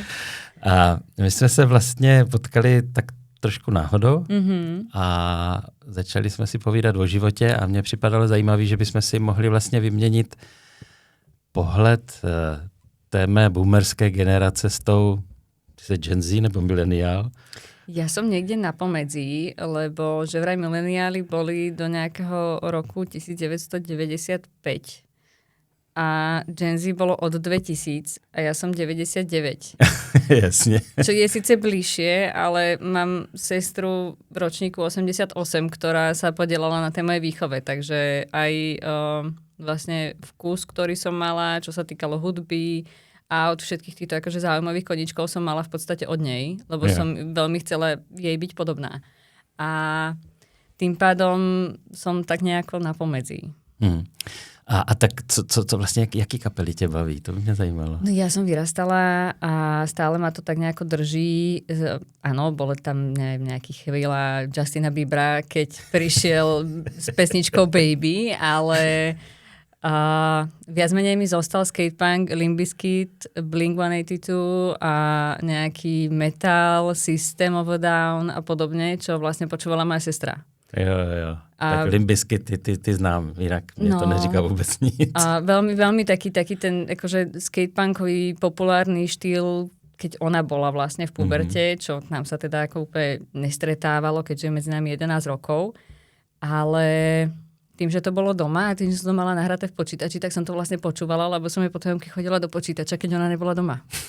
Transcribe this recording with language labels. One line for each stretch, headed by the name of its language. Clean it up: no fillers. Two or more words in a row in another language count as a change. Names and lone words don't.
Czech: A my jsme se vlastně potkali tak trošku náhodou a začali jsme si povídat o životě a mně připadalo zajímavé, že bychom si mohli vlastně vyměnit pohled té mé boomerské generace s tou Gen Z nebo mileniál.
Slovak: Ja som niekde na pomedzi, lebo že vraj mileniáli boli do nejakého roku 1995 a Gen Z bolo od 2000 a ja som 99. Jasne. Čo je síce bližšie, ale mám sestru v ročníku 88, ktorá sa podielala na tej mojej výchove, takže aj vlastne vkus, ktorý som mala, čo sa týkalo hudby a od všetkých týchto akože zaujímavých koničkov som mala v podstate od nej, lebo som veľmi chcela jej byť podobná. A tým pádom som tak nejako na pomedzi.
Czech: A tak co vlastně, jaký kapely tě baví? To by mě zajímalo.
Slovak: No ja som vyrastala a stále ma to tak nejako drží. Áno, bolo tam nejaký chvíľa Justina Biebera, keď prišiel s pesničkou Baby, ale viac menej mi zostal skatepunk, Limp Bizkit, Blink-182 a nejaký metal, System of a Down a podobne, čo vlastne počúvala moja sestra.
Czech: Jo. Tak Limp Bizkit ty znám, jinak mě to neříká vůbec nic.
Slovak: A veľmi taký ten akože skatepunkový populárny štýl, keď ona bola vlastne v puberte, čo nám sa teda ako úplne nestretávalo, keďže je medzi nami 11 rokov, ale tým, že to bolo doma a tým, že som to mala nahraté v počítači, tak som to vlastne počúvala, lebo som jej potom chodila do počítača, keď ona nebola doma.